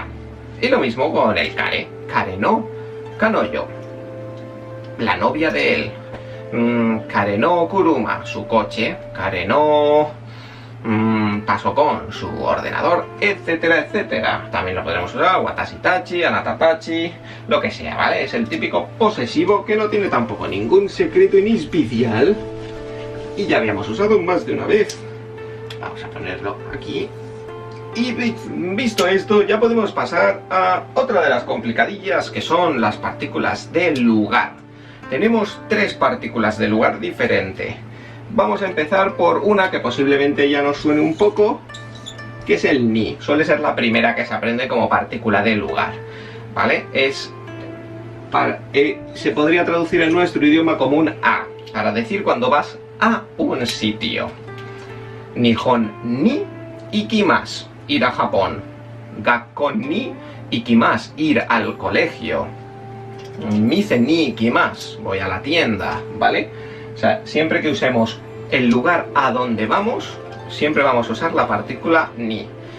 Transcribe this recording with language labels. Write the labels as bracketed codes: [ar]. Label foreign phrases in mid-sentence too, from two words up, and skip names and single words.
[es] Y lo mismo con el [ja] 彼の彼女, [es] la novia de él. [ja] 彼の車, su coche. 彼のパソコン, [es] su ordenador, etcétera, etcétera. También lo podremos usar, [ja] 私たち、あなたたち, [es] lo que sea, ¿vale? Es el típico posesivo que no tiene tampoco ningún secreto ni especial. Y ya habíamos usado más de una vez. Vamos a ponerlo aquí. Y visto esto, ya podemos pasar a otra de las complicadillas, que son las partículas de lugar. Tenemos tres partículas de lugar diferente. Vamos a empezar por una que posiblemente ya nos suene un poco, que es el ni. Suele ser la primera que se aprende como partícula de lugar, ¿vale? Se podría traducir en nuestro idioma como un a, para decir cuando vas a un sitio. [ja] 日本に行きます, [es] ir a Japón. [ja] 学校に行きます, [es] ir al colegio. [ja] 店に行きます, [es] voy a la tienda, ¿vale? O sea, siempre que usemos el lugar a donde vamos, siempre vamos a usar la partícula ni, ¿vale?